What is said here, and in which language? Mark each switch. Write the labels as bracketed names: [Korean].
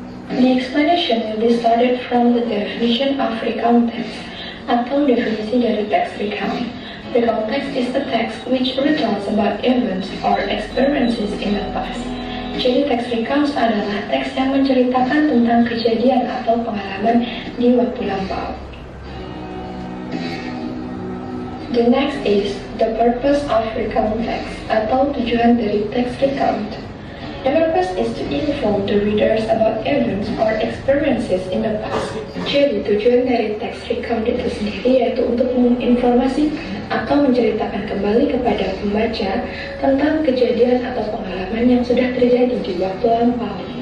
[English] The explanation will be started from the definition of recount text, [Indonesian] atau definisi dari teks recount. [English] Recount text is the text which retells about events or experiences in the past. [Indonesian] Jadi teks recounts adalah teks yang menceritakan tentang kejadian atau pengalaman di waktu lampau. [English] The next is the purpose of recount text, [Indonesian] atau tujuan dari teks recount. [English] The purpose is to inform the readers about events or experiences in the past. [Indonesian] Jadi tujuan dari teks recount itu sendiri yaitu untuk menginformasikan atau menceritakan kembali kepada pembaca tentang kejadian atau pengalaman yang sudah terjadi di waktu lampau.